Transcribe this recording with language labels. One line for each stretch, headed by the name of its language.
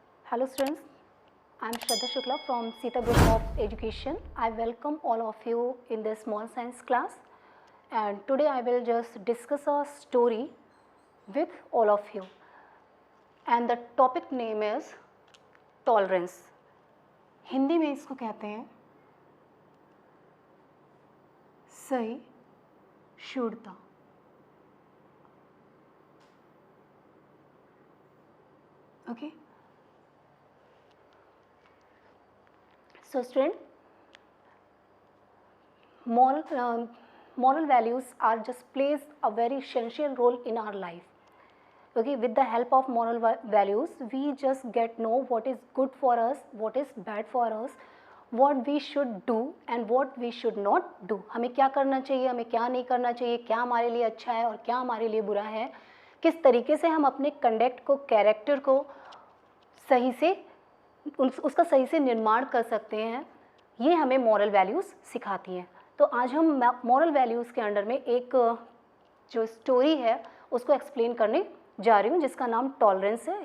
English: Hello students, I am Shraddha Shukla from Sita Group of Education. I welcome all of you in this small science class, and today I will just discuss a story with all of you, and the topic name is tolerance.
Hindi: Hindi में इसको कहते हैं सहिष्णुता.
English: Okay. So student, moral values are just plays a very essential role in our life. Okay, with the help of moral values, we just get know what is good for us, what is bad for us, what we should do and what we should not do.
Hindi: हमें क्या करना चाहिए, हमें क्या नहीं करना चाहिए, क्या हमारे लिए अच्छा है और क्या हमारे लिए बुरा है, किस तरीके से हम अपने कंडक्ट को, कैरेक्टर को सही से उसका सही से निर्माण कर सकते हैं, ये हमें मॉरल वैल्यूज़ सिखाती हैं. तो आज हम मॉरल वैल्यूज़ के अंडर में एक जो स्टोरी है उसको एक्सप्लेन करने जा रही हूँ, जिसका नाम टॉलरेंस है.